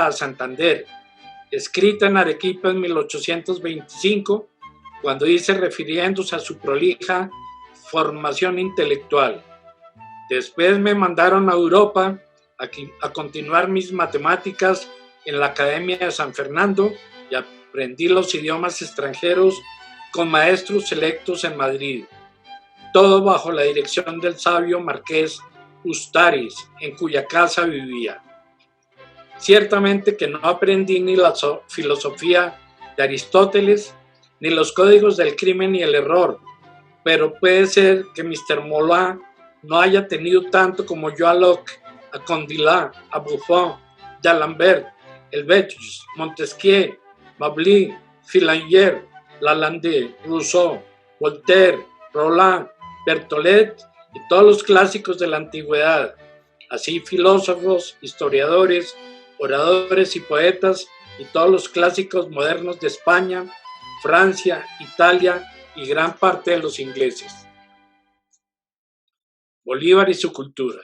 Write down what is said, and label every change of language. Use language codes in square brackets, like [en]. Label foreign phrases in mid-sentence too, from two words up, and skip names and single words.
[es] a Santander, escrita en Arequipa en 1825, cuando dice, refiriéndose a su prolija formación intelectual: después me mandaron a Europa a continuar mis matemáticas en la Academia de San Fernando y aprendí los idiomas extranjeros con maestros selectos en Madrid, todo bajo la dirección del sabio marqués Ustaris, en cuya casa vivía. Ciertamente que no aprendí ni la filosofía de Aristóteles, ni los códigos del crimen y el error, pero puede ser que Mr. Moulin no haya tenido tanto como yo a Locke, a Condillac, a Buffon, d'Alembert, Helvétius, Montesquieu, Mably, Fillinger, Lalande, Rousseau, Voltaire, Roland, Bertolet y todos los clásicos de la antigüedad, así filósofos, historiadores, oradores y poetas, y todos los clásicos modernos de España, Francia, Italia y gran parte de los ingleses. Bolívar y su cultura.